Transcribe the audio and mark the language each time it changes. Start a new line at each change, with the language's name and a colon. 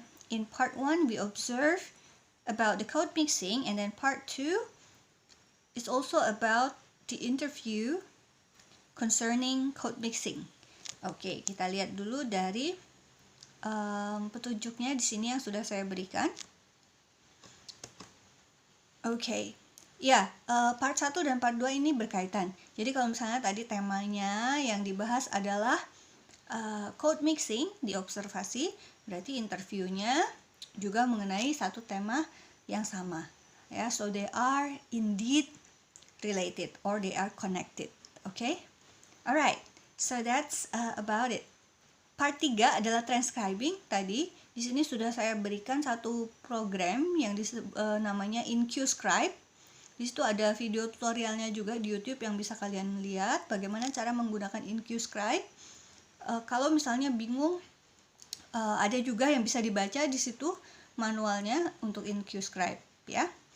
English: in part 1 we observe about the code mixing, and then part 2 is also about the interview concerning code mixing.
Indonesian: Oke, kita lihat dulu dari petunjuknya di sini yang sudah saya berikan. Oke. Ya, part 1 dan part 2 ini berkaitan. Jadi kalau misalnya tadi temanya yang dibahas adalah code mixing di observasi, berarti interviewnya juga mengenai satu tema yang sama.
English: Ya, so they are indeed related or they are connected. Okay? Alright, so that's about it.
Indonesian: Part 3 adalah transcribing. Tadi di sini sudah saya berikan satu program yang namanya InQscribe. Di situ ada video tutorialnya juga di YouTube yang bisa kalian lihat bagaimana cara menggunakan InQscribe. Kalau misalnya bingung, ada juga yang bisa dibaca di situ manualnya untuk InQscribe, ya.